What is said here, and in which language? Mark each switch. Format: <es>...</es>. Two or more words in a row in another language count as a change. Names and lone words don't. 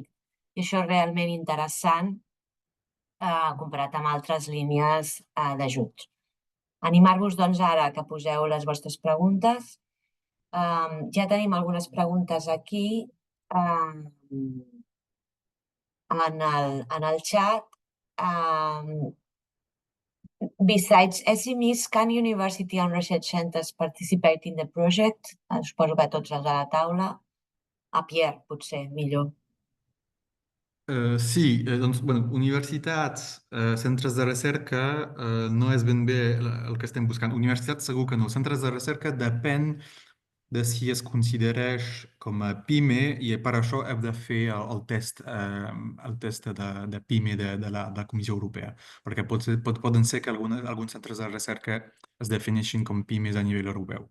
<ca>I això és realment interessant comparat amb altres línies d'ajuts. Animar-vos, doncs, ara que poseu les vostres preguntes. Ja tenim algunes preguntes aquí en el xat.</ca> <en>Besides SMEs, can university and research centers participate in the project?</en> <ca>Suposo que tots els de la taula. A Pierre, potser, millor. Sí, doncs, universitats, centres de recerca, no és ben bé el que estem buscant. Universitats segur que no. Centres de recerca depèn de si es considereix com a PIME i per això hem de fer el test de PIME de la Comissió Europea, perquè poden ser que alguns centres de recerca es defineixin com PIMEs a nivell europeu.</ca>